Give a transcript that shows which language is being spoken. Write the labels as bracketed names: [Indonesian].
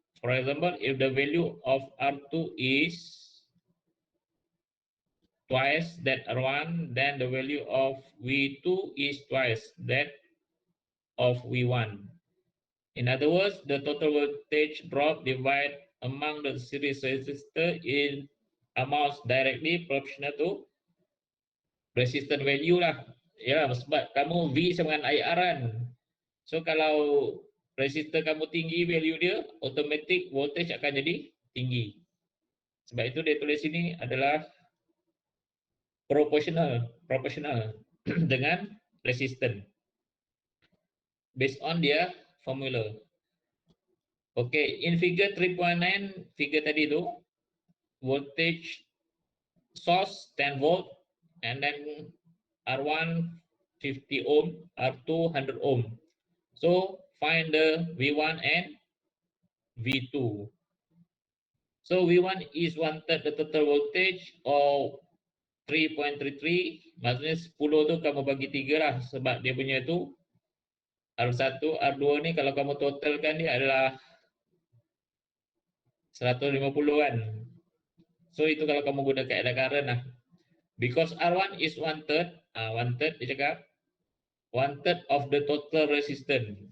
[English] For example, if the value of R2 is twice that R1, then the value of V2 is twice that of V1. In other words, the total voltage drop divided among the series resistor in amounts directly proportional to resistance value lah. [Malay] Ya, sebab kamu V sama dengan IR kan. So kalau resistor kamu tinggi value dia, automatic voltage akan jadi tinggi. Sebab itu dia tulis sini adalah proportional dengan resistance based on dia formula. [English] Okay, in figure 3.9, figure [Malay] tadi tu, [English] voltage source 10 volt and then R1 50 ohm, R2 100 ohm. So find the V1 and V2. So V1 is 1/3 the total voltage or 3.33. [Malay] Maksudnya 10 tu kamu bagi 3 lah sebab dia punya tu R1, R2 ni kalau kamu totalkan dia adalah 150 kan. So itu kalau kamu guna kaedah current lah. [English] Because R1 is 1/3, 1/3 [Malay] dia cakap [English] 1/3 of the total resistance.